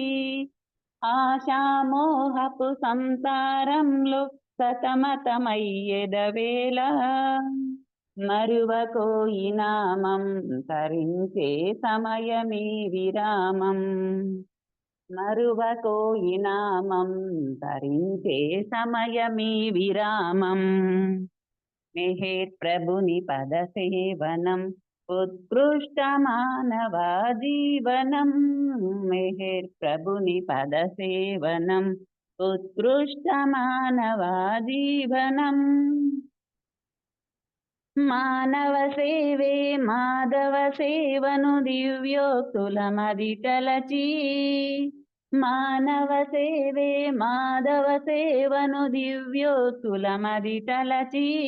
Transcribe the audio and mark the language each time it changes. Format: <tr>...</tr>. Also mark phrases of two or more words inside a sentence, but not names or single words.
<te>ఆశామోహపు సంసారంలో సతమతమయ్యెదవేళ। మరువకోయి నామం తరించే సమయమీ విరామం। మరువకోయి నామం తరించే సమయమీ విరామం।</te> <sa>मेहर प्रभुनि पद सेवनम उत्कृष्ट मानव जीवनम। मेहर प्रभुनि पद सेवनम उत्कृष्ट मानव जीवनम।</sa> <te>మానవ సేవే మాధవ సేవను దివ్యోక్తులమది తలచి। మానవ సేవే మాధవ సేవను దివ్యోక్తులమది తలచి।</te>